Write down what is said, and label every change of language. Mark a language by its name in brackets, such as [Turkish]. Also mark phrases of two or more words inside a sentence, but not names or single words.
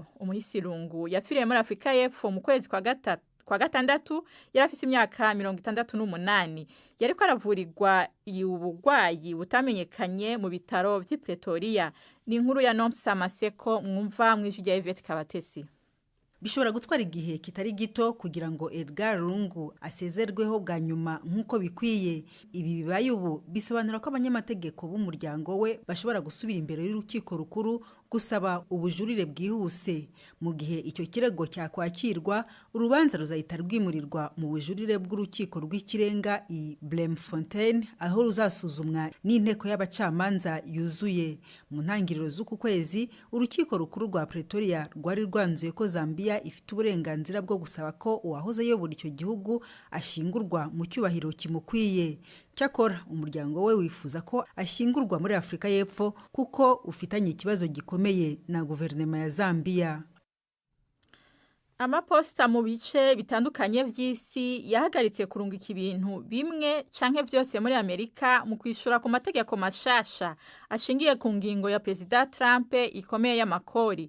[Rundi] Umuhisi Lungu yapfiriye muri Afrika y'Epfo mu kwezi kwa gatandatu yarafise imyaka 68. Yariko aravurirwa ubugwayi butamenyekanye mu bitaro vy'i Pretoria. Ni inkuru ya Nomsa Maseko mwumva mw'ijwi rya Yvette Kabatesi. [Kinyarwanda] Bishobora gutwara igihe kitari gito kugira ngo Edgar Lungu asezerweho bwa nyuma nk'uko bikwiye. Ibi bibaye ubu bisobanura ko abanyamategeko b'umuryango we bashobora gusubira imbere y'urukiko rukuru gusaba ubujurire bwihuse. Mu gihe icyo kirego cyakwakirwa, urubanza ruzahita rwimurirwa mu bujurire bw'urukiko rw'ikirenga i Bloemfontein aho ruzasuzumwa n'inteko y'abacamanza yuzuye. Mu ntangiriro z'uku kwezi urukiko rukuru rwa Pretoria rwari rwanzuye ko Zambia ifite uburenganzira bwo gusaba ko uwahoze ayobora icyo gihugu ashingurwa mu cyubahiro kimukwiye. Cyakora umuryango we wifuza ko ashingurwa muri Afrika y'Epfo kuko ufitanye ikibazo gikomeye na guverinoma ya Zambia. [Rundi] Amaposita mu bice bitandukanye vy'isi yahagaritse kurungika ibintu bimwe canke vyose muri Amerika mu kwishura ku mategeko mashasha ashingiye ku ngingo ya Perezida Trump ikomeye y'amakori.